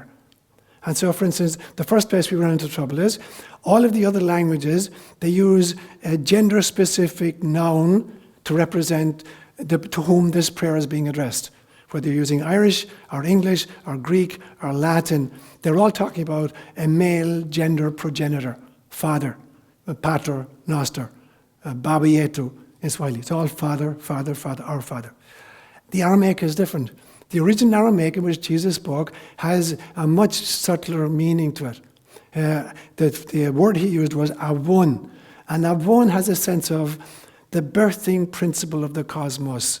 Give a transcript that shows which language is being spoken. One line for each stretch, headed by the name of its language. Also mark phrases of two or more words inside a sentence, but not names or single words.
English: And so, for instance, the first place we run into trouble is all of the other languages, they use a gender-specific noun to represent to whom this prayer is being addressed. Whether you're using Irish or English or Greek or Latin, they're all talking about a male gender progenitor, father,
Latin: pater, noster,
Swahili: baba yetu
English: in Swahili. It's all father, father, father, our father. The Aramaic is different. The original Aramaic in which Jesus spoke has a much subtler meaning to it. The word he used was avon, and avon has a sense of the birthing principle of the cosmos.